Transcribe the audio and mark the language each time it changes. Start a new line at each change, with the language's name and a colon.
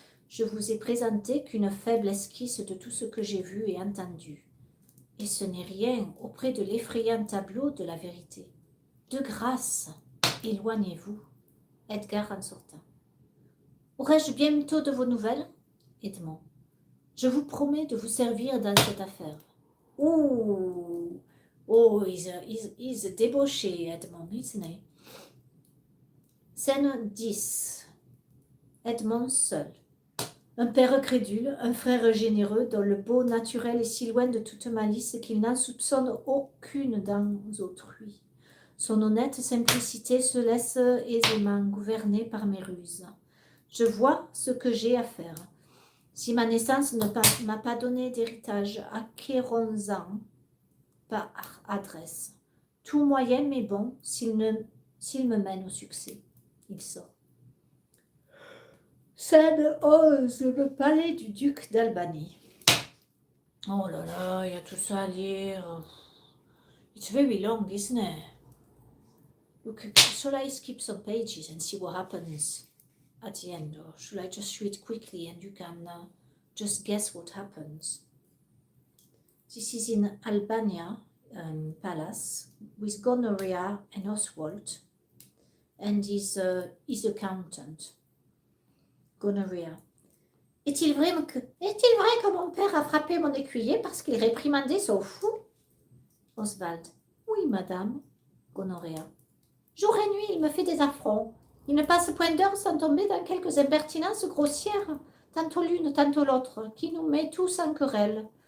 French: Je vous ai présenté qu'une faible esquisse de tout ce que j'ai vu et entendu. Et ce n'est rien auprès de l'effrayant tableau de la vérité. De grâce, éloignez-vous. Edgar en sortant. Aurais-je bientôt de vos nouvelles? Edmond. Je vous promets de vous servir dans cette affaire.
English: Oh, he's débauché, Edmond, isn't he?
French: Scène 10. Edmond seul. Un père crédule, un frère généreux, dont le beau naturel est si loin de toute malice qu'il n'en soupçonne aucune dans autrui. Son honnête simplicité se laisse aisément gouverner par mes ruses. Je vois ce que j'ai à faire. Si ma naissance ne m'a pas donné d'héritage, acquérons-en par adresse. Tout moyen m'est bon s'il me mène au succès. Il sort. Scène 11, le palais du duc d'Albanie. Oh là là, il y a tout ça à lire.
English: It's very long, isn't it? Look, shall I skip some pages and see what happens? at the end, or should I just read quickly and you can just guess what happens? This is in Albania Palace with Gonorrhea and Oswald and his accountant. Gonorrhea.
French: Est-il vrai que mon père a frappé mon écuyer parce qu'il réprimandait son fou? Oswald. Oui, madame. Gonorrhea. Jour et nuit, il me fait des affronts. Il ne passe point d'heure sans tomber dans quelques impertinences grossières, tantôt l'une, tantôt l'autre, qui nous met tous en querelle.